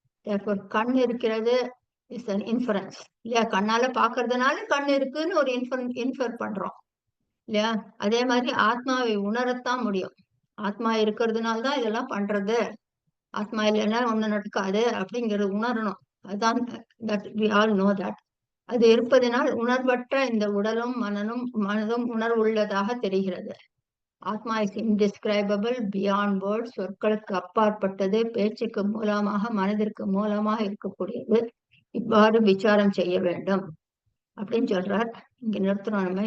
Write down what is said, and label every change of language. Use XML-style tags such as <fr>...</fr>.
<ta>therefore கண் இருக்கிறது</ta> <en>is an inference</en> <ta>இல்லையா? கண்ணால பாக்குறதுனால கண் இருக்குன்னு ஒரு இன்ஃபர் பண்றோம் இல்லையா? அதே மாதிரி ஆத்மாவை உணரத்தான் முடியும். ஆத்மா இருக்கிறதுனால தான் இதெல்லாம் பண்றது, ஆத்மா இல்லைன்னா ஒண்ணு நடக்காது அப்படிங்கறது உணரணும்.</ta> <en>அதான் that we all know that.</en> <ta>அது இருப்பதனால் உணர்வற்ற இந்த உடலும் மனதும் உணர்வுள்ளதாக தெரிகிறது.</ta> <en>ஆத்மா is indescribable beyond word,</en> <ta>சொற்களுக்கு அப்பாற்பட்டது, பேச்சுக்கு மூலமாக மனதிற்கு மூலமாக இருக்கக்கூடியது. இவ்வாறு விசாரம் செய்ய வேண்டும் அப்படின்னு சொல்றார். இங்க நிறுத்துறோம் நம்ம.</ta>